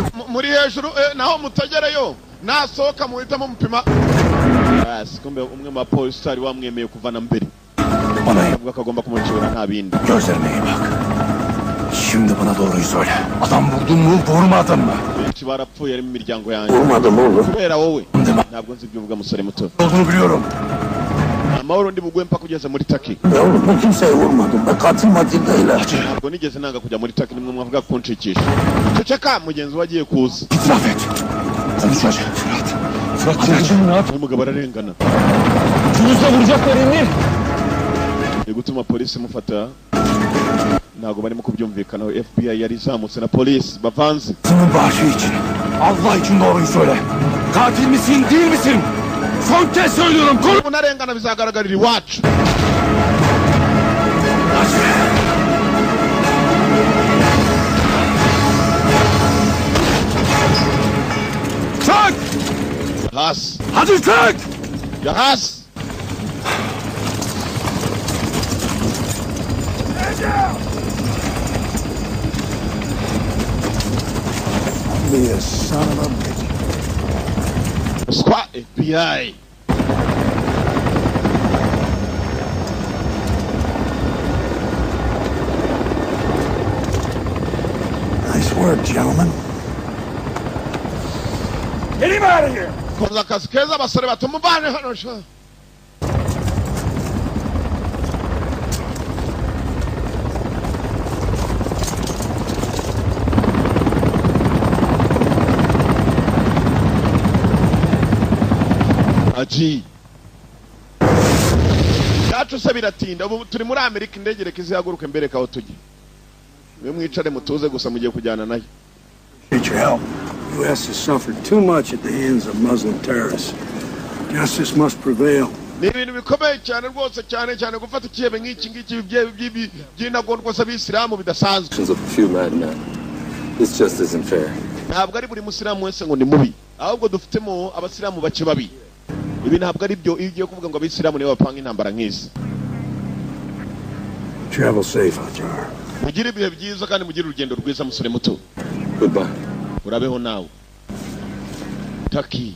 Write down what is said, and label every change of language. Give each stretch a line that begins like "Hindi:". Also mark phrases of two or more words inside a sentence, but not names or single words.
Kinyarwanda: Muri hejuru naho mutagerayo nasohoka muhita mupima. Yes, kumbe umwe ma police ari wamwemeye kuvana mbere. Avuga kagomba kumucira nta bindi.
Turkish: Gözlerine bak. Şimdi bana doğruyu söyle. Adam buldun mu, vurmadın mı?
Kinyarwanda: Benshi barapfuye ari mu miryango yanjye.
Turkish: Vurmadım oğlum.
Kinyarwanda: Kubera wowe. Ntabwo nzi ibyo uvuga musore muto.
Turkish: Olduğunu biliyorum.
Kinyarwanda: Amahoro ndi bugwe mpaka kugeza muri Taki.
Turkish: Yavrum ben kimseye vurmadım. Ben katil matil değilim.
Kinyarwanda: Ntabwo nigeze nanga kujya muri Taki nimwe mwavuga kunshikisha. Ceceka mugenzi wagiye kuza.
Turkish: İtiraf et. Konuşacak. Fırat ne yaptın?
Kinyarwanda: Umugabo ararengana.
Turkish: Ucunuzda vuracaklar Emir.
Kinyarwanda: Gutuma polisi mufata. Ntabwo barimo kubyumvikanaho. FBI yari izamutse na polisi bavanze.
Turkish: Senin başı için. Allah için doğruyu söyle. Katil misin değil misin? Son kez söylüyorum.
Kinyarwanda: Unarengana bizagaragarira iwacu.
Turkish: Çök! Has. Hadi çök! Ya has.
English: Be a son of a bitch. Squad FBI. Nice work, gentlemen. Get him out of here!
Kinyarwanda: Koza akazi keza abasore bato mubane hano sha. Aji. Yacu se biratinda ubu turi muri Amerika indege reka izihaguruke mbere kaho tujye. Mwe mwicare mutuze gusa mugiye kujyana nayo.
English: Need your help. The U.S. has suffered too much at the hands of Muslim terrorists. Justice must prevail.
Kinyarwanda: Ni ibintu bikomeye cyane rwose cyane gufata ikihebe nk'iki ngiki by'intagondwa z'abisilamu bidasanzwe.
English: This just isn't fair.
Kinyarwanda: Ntabwo ari buri musilamu wese ngo ni mubi, ahubwo dufitemo abasilamu bake babi. Ibi ntabwo ari byo iyo ugiye kuvuga ngo abisilamu nibo bapanga intambara nk'izi.
English: Travel safe, Hajar.
Kinyarwanda: Mugire ibihe byiza kandi mugire urugendo rwiza musore muto.
English: Goodbye.
Kinyarwanda: Urabeho nawe. Taki.